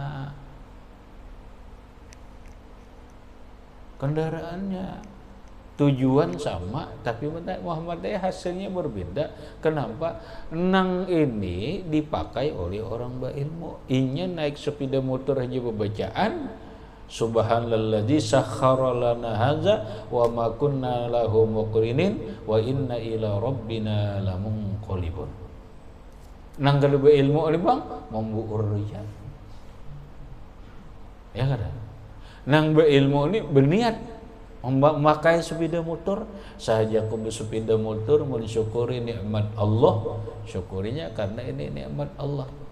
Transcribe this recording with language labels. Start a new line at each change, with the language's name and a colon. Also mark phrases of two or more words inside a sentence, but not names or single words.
Banjar: Tujuan sama tapi Muhammad hasilnya berbeda. Kenapa? Nang ini dipakai oleh orang berilmu. Inya naik sepeda motor aja bacaan
Arabic: سبحان الذي سخر لنا هذا وما كنا له مقرنين وإنا إلى ربنا لمنقلبون.
Banjar: Nang kada berilmu oleh bang membuur ya. Ya kada? Nang berilmu ini berniat memakai sepeda motor sahaja aku bersepeda motor mau disyukuri nikmat Allah, syukurinya karena ini nikmat Allah.